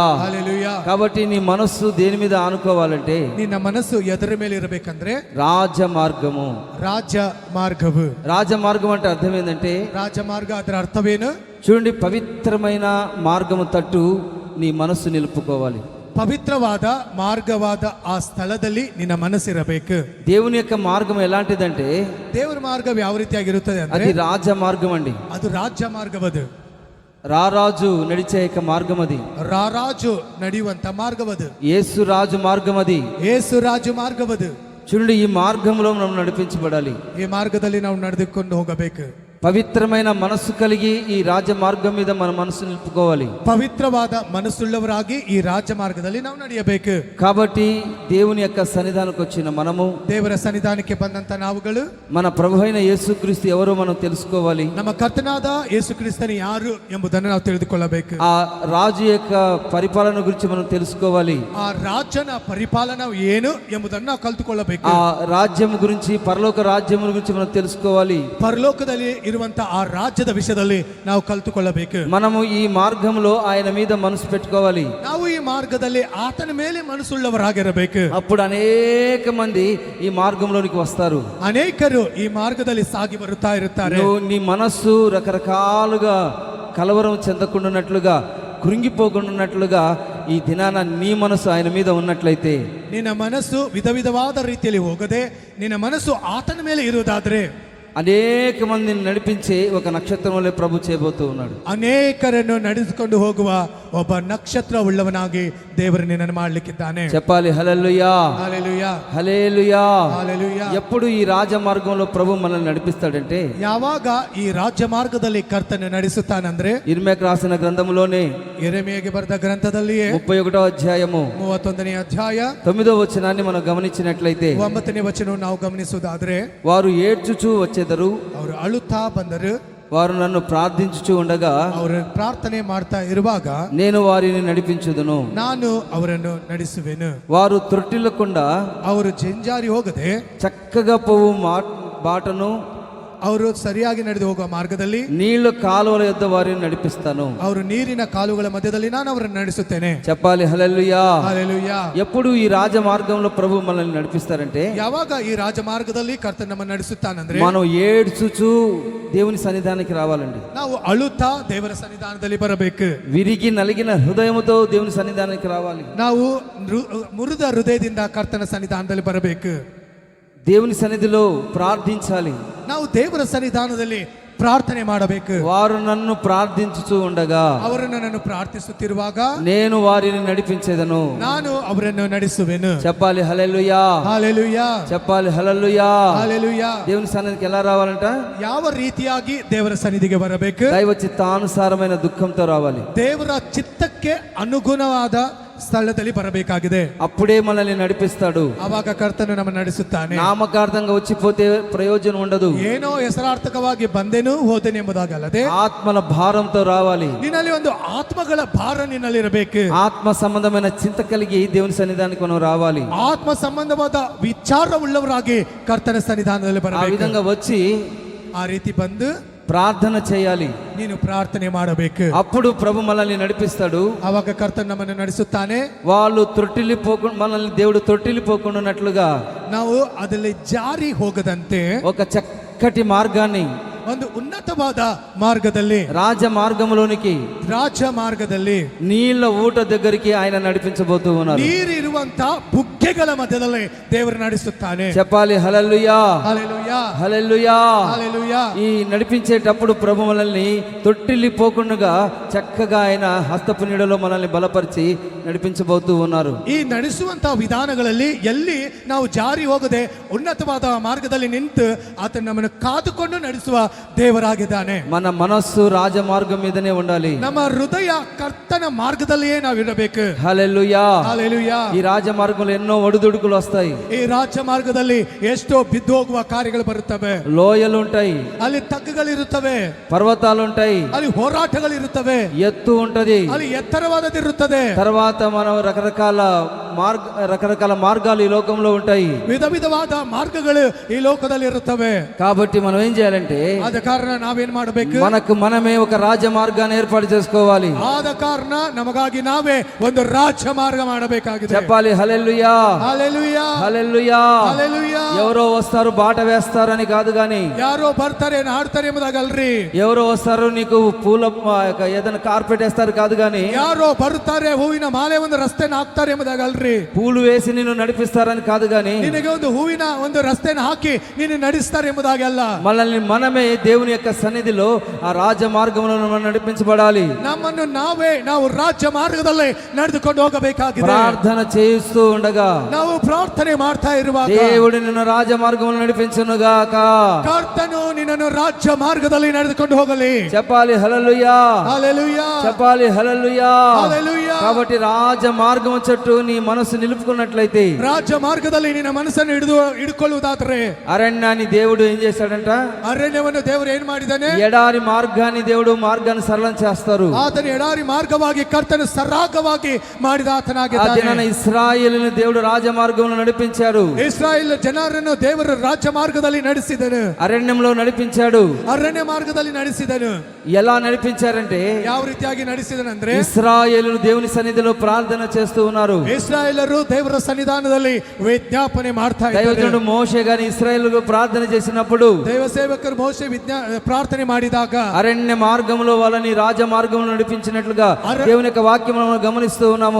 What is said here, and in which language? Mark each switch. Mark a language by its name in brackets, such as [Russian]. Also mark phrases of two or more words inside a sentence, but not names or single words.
[Telugu] హల్లెలూయా. కాబట్టి నీ మనస్సు దేని మీద ఆనుకోవాలంటే, [Kannada] ನಿನ್ನ ಮನಸ್ಸು ಎದರ ಮೇಲೆ ಇರಬೇಕಂದ್ರೆ [Telugu] రాజమార్గము. [Kannada] ರಾಜ್ಯ ಮಾರ್ಗವು. [Telugu] రాజమార్గం అంటే అర్థం ఏంటంటే, [Kannada] ರಾಜಮಾರ್ಗ ಅದರ ಅರ್ಥವೇನು? [Telugu] చూడండి, పవిత్రమైన మార్గము తట్టు నీ మనస్సు నిలుపుకోవాలి. [Kannada] ಪವಿತ್ರವಾದ ಮಾರ್ಗವಾದ ಆ ಸ್ಥಳದಲ್ಲಿ ನಿನ್ನ ಮನಸ್ಸಿರಬೇಕು. [Telugu] దేవుని యొక్క మార్గం ఎలాంటిదంటే [Kannada] ದೇವರ ಮಾರ್ಗ ಯಾವ ರೀತಿಯಾಗಿರುತ್ತದೆ ಅಂದ್ರೆ [Telugu] అది రాజ మార్గం అండి. [Kannada] ಅದು ರಾಜ್ಯ ಮಾರ್ಗವದು. [Telugu] రారాజు నడిచే యొక్క మార్గం అది. [Kannada] ರಾರಾಜು ನಡೆಯುವಂತ ಮಾರ್ಗವದು. [Telugu] యేసు రాజు మార్గం అది. [Kannada] ಯೇಸು ರಾಜು ಮಾರ್ಗವದು. [Telugu] చూడండి, ఈ మార్గంలో మనం నడిపించబడాలి. [Kannada] ಈ ಮಾರ್ಗದಲ್ಲಿ ನಾವು ನಡೆದುಕೊಂಡು ಹೋಗಬೇಕು. [Telugu] పవిత్రమైన మనస్సు కలిగి ఈ రాజ మార్గం మీద మన మనసు నిలుపుకోవాలి. [Kannada] ಪವಿತ್ರವಾದ ಮನಸ್ಸುಳ್ಳವರಾಗಿ ಈ ರಾಜ್ಯ ಮಾರ್ಗದಲ್ಲಿ ನಾವು ನಡೆಯಬೇಕು. [Telugu] కాబట్టి దేవుని యొక్క సన్నిధానికి వచ్చిన మనము, [Kannada] ದೇವರ ಸನ್ನಿಧಾನಕ್ಕೆ ಬಂದಂತ ನಾವುಗಳು [Telugu] మన ప్రభు అయిన యేసుక్రీస్తు ఎవరో మనం తెలుసుకోవాలి. [Kannada] ನಮ್ಮ ಕರ್ತನಾದ ಯೇಸು ಕ್ರಿಸ್ತನು ಯಾರು ಎಂಬುದನ್ನು ನಾವು ತಿಳಿದುಕೊಳ್ಳಬೇಕು. [Telugu] ఆ రాజు యొక్క పరిపాలన గురించి మనం తెలుసుకోవాలి. [Kannada] ಆ ರಾಜನ ಪರಿಪಾಲನ ಏನು ಎಂಬುದನ್ನು ನಾವು ಕಲಿತುಕೊಳ್ಳಬೇಕು. [Telugu] ఆ రాజ్యం గురించి, పరలోక రాజ్యం గురించి మనం తెలుసుకోవాలి. [Kannada] ಪರಲೋಕದಲ್ಲಿ ಇರುವಂತ ಆ ರಾಜ್ಯದ ವಿಷಯದಲ್ಲಿ ನಾವು ಕಲಿತುಕೊಳ್ಳಬೇಕು. [Telugu] మనము ఈ మార్గంలో ఆయన మీద మనసు పెట్టుకోవాలి. [Kannada] ನಾವು ಈ ಮಾರ್ಗದಲ್ಲಿ ಆತನ ಮೇಲೆ ಮನಸ್ಸುಳ್ಳವರಾಗಿರಬೇಕು. [Telugu] అప్పుడు అనేక మంది ఈ మార్గంలోనికి వస్తారు. [Kannada] ಅನೇಕರು ಈ ಮಾರ್ಗದಲ್ಲಿ ಸಾಗಿ ಬರುತ್ತಾ ಇರುತ್ತಾರೆ. [Telugu] నువ్వు నీ మనస్సు రకరకాలుగా కలవరం చెందకుండానట్లుగా, కృంగిపోకుండానట్లుగా ఈ దినాన నీ మనసు ఆయన మీద ఉన్నట్లయితే, [Kannada] ನಿನ್ನ ಮನಸ್ಸು ವಿಧ ವಿಧವಾದ ರೀತಿಯಲ್ಲಿ ಹೋಗದೆ ನಿನ್ನ ಮನಸ್ಸು ಆತನ ಮೇಲೆ ಇರುವುದಾದ್ರೆ [Telugu] అనేక మందిని నడిపించే ఒక నక్షత్రం వలె ప్రభు చేయబోతూ ఉన్నాడు. [Kannada] ಅನೇಕರನ್ನು ನಡೆಸಿಕೊಂಡು ಹೋಗುವ ಒಬ್ಬ ನಕ್ಷತ್ರ ಉಳ್ಳವನಾಗಿ ದೇವರು ನಿನ್ನನ್ನು ಮಾಡಲಿಕ್ಕಿದ್ದಾನೆ. [Telugu] చెప్పాలి హల్లెలూయా, హల్లెలూయా, హల్లెలూయా. హల్లెలూయా. ఎప్పుడు ఈ రాజ మార్గంలో ప్రభు మనల్ని నడిపిస్తాడంటే, [Kannada] ಯಾವಾಗ ಈ ರಾಜ್ಯ ಮಾರ್ಗದಲ್ಲಿ ಕರ್ತನು ನಡೆಸುತ್ತಾನಂದ್ರೆ [Telugu] ఇర్మీయాకు రాసిన గ్రంథములోనే [Kannada] ಯೆರೆಮೀಯಗೆ ಬರೆದ ಗ್ರಂಥದಲ್ಲಿಯೇ [Telugu] 31వ అధ్యాయము [Kannada] 31ನೇ ಅಧ್ಯಾಯ [Telugu] 9వ వచనాన్ని మనం గమనించినట్లయితే, [Kannada] 9ನೇ ವಚನವನ್ನು ನಾವು ಗಮನಿಸುವುದಾದ್ರೆ, [Telugu] వారు ఏడ్చుచూ వచ్చేదరు, [Kannada] ಅವರು ಅಳುತ್ತಾ ಬಂದರು, [Telugu] వారు నన్ను ప్రార్థించుచూ ఉండగా [Kannada] ಅವರು ಪ್ರಾರ್ಥನೆ ಮಾಡ್ತಾ ಇರುವಾಗ [Telugu] నేను వారిని నడిపించుదును. [Kannada] ನಾನು ಅವರನ್ನು ನಡೆಸುವೆನು. [Telugu] వారు త్రొట్టిల్లకుండా [Kannada] ಅವರು ಜಂಜಾರಿ ಹೋಗದೆ [Telugu] చక్కగా పోవు బాటను, [Kannada] ಅವರು ಸರಿಯಾಗಿ ನಡೆದು ಹೋಗುವ ಮಾರ್ಗದಲ್ಲಿ, [Telugu] నీళ్ల కాలువల యొద్ద వారిని నడిపిస్తాను. [Kannada] ಅವರು ನೀರಿನ ಕಾಲುಗಳ ಮಧ್ಯದಲ್ಲಿ ನಾನು ಅವರನ್ನು ನಡೆಸುತ್ತೇನೆ. [Telugu] చెప్పాలి హల్లెలూయా. హల్లెలూయా. ఎప్పుడు ఈ రాజ మార్గంలో ప్రభు మనల్ని నడిపిస్తారంటే, [Kannada] ಯಾವಾಗ ಈ ರಾಜಮಾರ್ಗದಲ್ಲಿ ಕರ್ತನು ನಮ್ಮನ್ನು ನಡೆಸುತ್ತಾನಂದ್ರೆ [Telugu] మనం ఏడ్చుచూ దేవుని సన్నిధానానికి రావాలండి. [Kannada] ನಾವು ಅಳುತ್ತಾ ದೇವರ ಸನ್ನಿಧಾನದಲ್ಲಿ ಬರಬೇಕು. [Telugu] విరిగి నలిగిన హృదయముతో దేవుని సన్నిధానానికి రావాలి. [Kannada] ನಾವು ಮುರಿದ ಹೃದಯದಿಂದ ಕರ್ತನ ಸನ್ನಿಧಾನದಲ್ಲಿ ಬರಬೇಕು. [Telugu] దేవుని సన్నిధిలో ప్రార్థించాలి. [Kannada] ನಾವು ದೇವರ ಸನ್ನಿಧಾನದಲ್ಲಿ ಪ್ರಾರ್ಥನೆ ಮಾಡಬೇಕು. [Telugu] వారు నన్ను ప్రార్థించుచూ ఉండగా [Kannada] ಅವರು ನನ್ನನ್ನು ಪ್ರಾರ್ಥಿಸುತ್ತಿರುವಾಗ [Telugu] నేను వారిని నడిపించేదను. [Kannada] ನಾನು ಅವರನ್ನು ನಡೆಸುವೆನು. [Telugu] చెప్పాలి హల్లెలూయా, హల్లెలూయా, చెప్పాలి హల్లెలూయా. హల్లెలూయా. దేవుని సన్నిధికి ఎలా రావాలంట? [Kannada] ಯಾವ ರೀತಿಯಾಗಿ ದೇವರ ಸನ್ನಿಧಿಗೆ ಬರಬೇಕು? [Telugu] దైవ చిత్తానుసారమైన దుఃఖంతో రావాలి. [Kannada] ದೇವರ ಚಿತ್ತಕ್ಕೆ ಅನುಗುಣವಾದ ಸ್ಥಳದಲ್ಲಿ ಬರಬೇಕಾಗಿದೆ. [Telugu] అప్పుడే మనల్ని నడిపిస్తాడు. [Kannada] ಆವಾಗ ಕರ್ತನು ನಮ್ಮನ್ನು ನಡೆಸುತ್ತಾನೆ. [Telugu] నామకార్థంగా వచ్చిపోతే ప్రయోజనం ఉండదు. [Kannada] ಏನೋ ಹೆಸರಾರ್ಥಕವಾಗಿ ಬಂದೆನು ಹೋದೆನು ಎಂಬುದಾಗಲ್ಲದೆ [Telugu] ఆత్మల భారంతో రావాలి. [Kannada] ನಿನ್ನಲ್ಲಿ ಒಂದು ಆತ್ಮಗಳ ಭಾರ ನಿನ್ನಲ್ಲಿ ಇರಬೇಕು. [Telugu] ఆత్మ సంబంధమైన చింత కలిగి దేవుని సన్నిధానానికి మనం రావాలి. [Kannada] ಆತ್ಮ ಸಂಬಂಧವಾದ ವಿಚಾರವುಳ್ಳವರಾಗಿ ಕರ್ತನ ಸನ್ನಿಧಾನದಲ್ಲಿ [Telugu] ఆ [Kannada] ಬರಬೇಕು. [Telugu] విధంగా వచ్చి [Kannada] ಆ ರೀತಿ ಬಂದು [Telugu] ప్రార్థన చేయాలి. [Kannada] ನೀನು ಪ್ರಾರ್ಥನೆ ಮಾಡಬೇಕು. [Telugu] అప్పుడు ప్రభు మనల్ని నడిపిస్తాడు. [Kannada] ಆವಾಗ ಕರ್ತನು ನಮ್ಮನ್ನು ನಡೆಸುತ್ತಾನೆ. [Telugu] వాళ్ళు మనల్ని దేవుడు తొట్టిల్లిపోకుండానట్లుగా [Kannada] ನಾವು ಅದರಲ್ಲಿ ಜಾರಿ ಹೋಗದಂತೆ [Telugu] ఒక చక్కటి మార్గాన్ని, [Kannada] ಒಂದು ಉನ್ನತವಾದ ಮಾರ್ಗದಲ್ಲಿ, [Telugu] రాజ మార్గంలోనికి, [Kannada] ರಾಜ ಮಾರ್ಗದಲ್ಲಿ, [Telugu] నీళ్ల ఊట దగ్గరికి ఆయన నడిపించబోతూ ఉన్నారు. [Kannada] ನೀರಿರುವಂತ ಬುಗ್ಗೆಗಳ ಮಧ್ಯದಲ್ಲಿ ದೇವರು ನಡೆಸುತ್ತಾನೆ. [Telugu] చెప్పాలి హల్లెలూయా, హల్లెలూయా, హల్లెలూయా. హల్లెలూయా. ఈ నడిపించేటప్పుడు ప్రభు మనల్ని తొట్టిల్లిపోకుండా చక్కగా ఆయన హస్తపు నీడలో మనల్ని బలపరిచి నడిపించబోతూ ఉన్నారు. [Kannada] ಈ ನಡೆಸುವಂತ ವಿಧಾನಗಳಲ್ಲಿ ಎಲ್ಲಿ ನಾವು ಜಾರಿ ಹೋಗದೆ ಉನ್ನತವಾದ ಮಾರ್ಗದಲ್ಲಿ ನಿಂತು ಆತನ ನಮ್ಮನ್ನು ಕಾದುಕೊಂಡು ನಡೆಸುವ ದೇವರಾಗಿದ್ದಾನೆ. [Telugu] మన మనస్సు రాజమార్గం మీదనే ఉండాలి. [Kannada] ನಮ್ಮ ಹೃದಯ ಕರ್ತನ ಮಾರ್ಗದಲ್ಲಿಯೇ ನಾವು ಇರಬೇಕು. [Telugu] హల్లెలూయా. హల్లెలూయా. ఈ రాజమార్గంలో ఎన్నో ఒడిదుడుకులు వస్తాయి. [Kannada] ಈ ರಾಜ್ಯ ಮಾರ್ಗದಲ್ಲಿ ಎಷ್ಟೋ ಬಿದ್ದು ಹೋಗುವ ಕಾರ್ಯಗಳು ಬರುತ್ತವೆ. [Telugu] లోయలు ఉంటాయి, [Kannada] ಅಲ್ಲಿ ತಗ್ಗುಗಳಿರುತ್ತವೆ, [Telugu] పర్వతాలు ఉంటాయి, [Kannada] ಅಲ್ಲಿ ಹೋರಾಟಗಳಿರುತ್ತವೆ, [Telugu] ఎత్తు ఉంటది. [Kannada] ಅಲ್ಲಿ ಎತ್ತರವಾದದಿರುತ್ತದೆ. [Telugu] తర్వాత మనం రకరకాల రకరకాల మార్గాలు ఈ లోకంలో ఉంటాయి. [Kannada] ವಿಧ ವಿಧವಾದ ಮಾರ್ಗಗಳು ಈ ಲೋಕದಲ್ಲಿ ಇರುತ್ತವೆ. [Telugu] కాబట్టి మనం ఏం చేయాలంటే [Kannada] ಆದ ಕಾರಣ ನಾವೇನ್ ಮಾಡಬೇಕು? [Telugu] మనకు మనమే ఒక రాజ మార్గాన్ని ఏర్పాటు చేసుకోవాలి. [Kannada] ಆದ ಕಾರಣ ನಮಗಾಗಿ ನಾವೇ ಒಂದು ರಾಜ್ಯ ಮಾರ್ಗ ಮಾಡಬೇಕಾಗಿದೆ. [Telugu] చెప్పాలి హల్లెలూయా, హల్లెలూయా, హల్లెలూయా. హల్లెలూయా. ఎవరో వస్తారు బాట వేస్తారని కాదు గాని, [Kannada] ಯಾರೋ ಬರ್ತಾರೆ ಹಾಡ್ತಾರೆ ಎಂಬುದಾಗಲ್ರಿ. [Telugu] ఎవరో వస్తారు నీకు పూల ఏదైనా కార్పెట్ వేస్తారు కాదు గాని, [Kannada] ಯಾರೋ ಬರುತ್ತಾರೆ ಹೂವಿನ ಮಾಲೆ ಒಂದು ರಸ್ತೆನ ಹಾಕ್ತಾರೆ ಎಂಬುದಾಗಲ್ರಿ. [Telugu] పూలు వేసి నిన్ను నడిపిస్తారని కాదు గాని, [Kannada] ನಿನಗೆ ಒಂದು ಹೂವಿನ ಒಂದು ರಸ್ತೆನ ಹಾಕಿ ನೀನು ನಡೆಸ್ತಾರೆ ಎಂಬುದಾಗಲ್ಲ. [Telugu] మనల్ని మనమే దేవుని యొక్క సన్నిధిలో ఆ రాజ మార్గంలో మనం నడిపించబడాలి. [Kannada] ನಮ್ಮನ್ನು ನಾವು ರಾಜ್ಯ ಮಾರ್ಗದಲ್ಲಿ ನಡೆದುಕೊಂಡು ಹೋಗಬೇಕಾಗಿದೆ. [Telugu] ప్రార్థన చేస్తూ ఉండగా, [Kannada] ನಾವು ಪ್ರಾರ್ಥನೆ ಮಾಡ್ತಾ ಇರುವಾಗ [Telugu] దేవుడు నిన్ను రాజ మార్గంలో నడిపించునుగాక. [Kannada] ಕರ್ತನು ನಿನ್ನನ್ನು ರಾಜ್ಯ ಮಾರ್ಗದಲ್ಲಿ ನಡೆದುಕೊಂಡು ಹೋಗಲಿ. [Telugu] చెప్పాలి హల్లెలూయా, హల్లెలూయా, చెప్పాలి హల్లెలూయా. హల్లెలూయా. కాబట్టి రాజ మార్గం చుట్టూ నీ మనసు నిలుపుకున్నట్లయితే, [Kannada] ರಾಜ್ಯ ಮಾರ್ಗದಲ್ಲಿ ನಿನ್ನ ಮನಸ್ಸನ್ನು ಹಿಡ್ಕೊಳ್ಳುವುದಾದ್ರೆ, [Telugu] అరణ్యాన్ని దేవుడు ఏం చేశాడంట? [Kannada] ಅರಣ್ಯವನ್ನು ದೇವರು ಏನ್ ಮಾಡಿದಾನೆ? [Telugu] ఎడారి మార్గాన్ని దేవుడు మార్గాన్ని సరళం చేస్తారు. [Kannada] ಆತನು ಎಡಾರಿ ಮಾರ್ಗವಾಗಿ ಕರ್ತನು ಸರಾಗವಾಗಿ ಮಾಡಿದ [Telugu] ఆ [Kannada] ಆತನಾಗಿದ್ದಾನೆ. [Telugu] దినాన ఇశ్రాయేలును దేవుడు రాజ మార్గంలో నడిపించాడు. [Kannada] ಇಸ್ರಾಯೇಲ್ ಜನರನ್ನು ದೇವರು ರಾಜ್ಯ ಮಾರ್ಗದಲ್ಲಿ ನಡೆಸಿದನು. [Telugu] అరణ్యంలో నడిపించాడు. [Kannada] ಅರಣ್ಯ ಮಾರ್ಗದಲ್ಲಿ ನಡೆಸಿದನು. [Telugu] ఎలా నడిపించారంటే, [Kannada] ಯಾವ ರೀತಿಯಾಗಿ ನಡೆಸಿದನಂದ್ರೆ, [Telugu] ఇశ్రాయేలును దేవుని సన్నిధిలో ప్రార్థన చేస్తూ ఉన్నారు. [Kannada] ಇಸ್ರಾಯೇಲರು ದೇವರ ಸನ್ನಿಧಾನದಲ್ಲಿ ವಿಜ್ಞಾಪನೆ ಮಾಡ್ತಾ ಇದ್ದಾರೆ. [Telugu] దైవజనుడు మోషే గాని ఇశ్రాయేలుకు ప్రార్థన చేసినప్పుడు, [Kannada] ದೇವ ಸೇವಕರು ಮೋಶೆ ಪ್ರಾರ್ಥನೆ ಮಾಡಿದಾಗ [Telugu] అరణ్య మార్గంలో వాళ్ళని రాజ మార్గంలో నడిపించినట్లుగా దేవుని యొక్క వాక్యం మనం గమనిస్తూ ఉన్నాము.